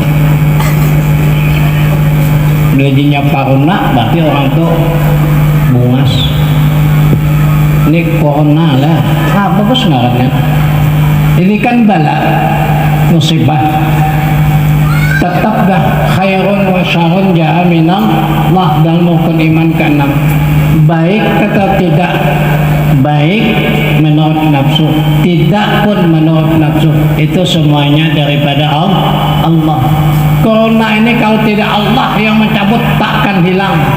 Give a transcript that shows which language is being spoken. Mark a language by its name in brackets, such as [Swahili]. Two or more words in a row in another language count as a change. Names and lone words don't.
[Banjar] Gajinya paruna berarti orang tuh bungas. [Indonesian] Ini corona lah. Apa sebenarnya? Ini kan bala musibah. Tetap dah [Arabic] khairun wa syarun ja'a minallah [Indonesian] dan rukun iman ke-6. Baik atau tidak baik menurut nafsu, tidak pun menurut nafsu, itu semuanya daripada Allah. Corona ini kalau tidak Allah yang mencabut takkan hilang.